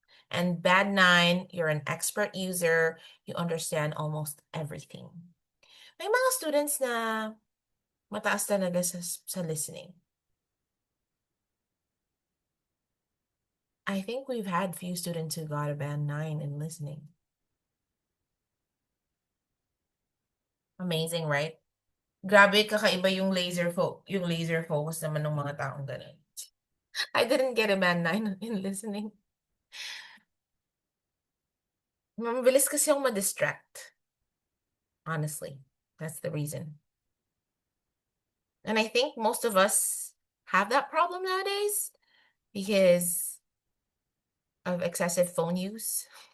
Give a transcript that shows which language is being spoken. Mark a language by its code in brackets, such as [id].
[en] And band 9, you're an expert user, you understand almost everything. [tl] May mga students na mataas talaga sa listening. [en] I think we've had few students who got a band 9 in listening. Amazing, right? [tl] Grabe, kakaiba yung laser focus naman ng mga taong ganun. [en] I didn't get a band 9 in listening. [tl] Mabilis kasi yung ma-distract. [en] Honestly, that's the reason. And I think most of us have that problem nowadays because of excessive phone use.